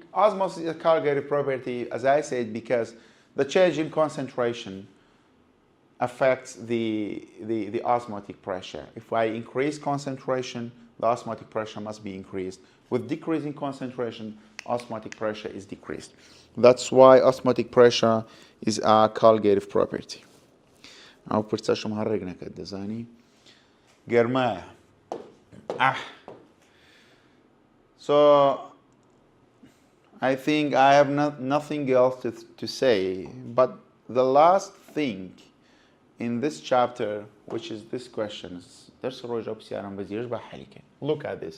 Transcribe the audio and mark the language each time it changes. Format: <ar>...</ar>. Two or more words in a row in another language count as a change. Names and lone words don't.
<en>Osmosis is a colligative property, as I said, because the change in concentration affects the osmotic pressure. If I increase concentration, the osmotic pressure must be increased. With decreasing concentration, osmotic pressure is decreased. That's why osmotic pressure is a colligative property.</en> <ckb>ئەو پرچەشم هەڕێک نەکەت دەزانی گەرمایە</ckb> <en>So I think I have nothing else to say, but the last thing in this chapter, which is this question, look at this.</en>